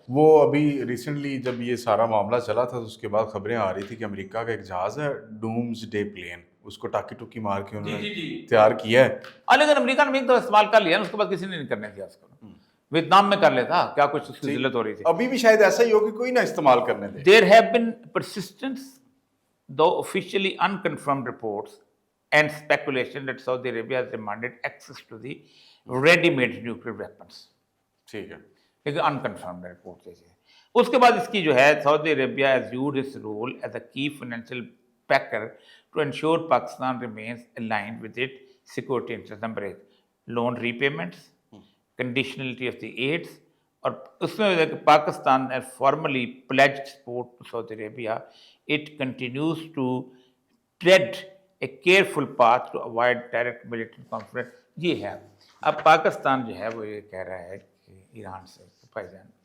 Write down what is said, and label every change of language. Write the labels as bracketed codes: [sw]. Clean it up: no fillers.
[ur] وہ ابھی ریسنٹلی جب یہ سارا معاملہ چلا تھا تو اس کے بعد خبریں آ رہی تھی کہ امریکہ کا ایک جہاز ہے ڈومز ڈے پلین, اس کو ٹاکی ٹوکی مار کے انہوں نے تیار کیا ہے. لیکن امریکہ نے ایک دفعہ استعمال کر لیا, اس کے بعد کسی نے نہیں کرنے دیا اس کو. ویتنام میں کر لیتا, کیا کچھ اس کی ذلت ہو رہی تھی. ابھی بھی شاید ایسا ہی ہو کہ کوئی نہ استعمال کرنے دے. [en] There have been persistence, though officially unconfirmed reports and speculation that Saudi Arabia has demanded access to the ready-made nuclear weapons. [ur] ٹھیک ہے, لیکن [en] unconfirmed report [ur] جیسے. اس کے بعد اس کی جو ہے [en] Saudi Arabia has used its role as a key financial backer to ensure Pakistan remains aligned with its security interests. Number 1, loan repayments, conditionality of the aids, [ur] اور اس میں کہ Pakistan [en] has formally pledged support to Saudi Arabia. It continues to tread a careful path to avoid direct military conflict. [ur] یہ ہے. اب پاکستان جو ہے وہ یہ کہہ رہا ہے کہ ایران سے بھائی جان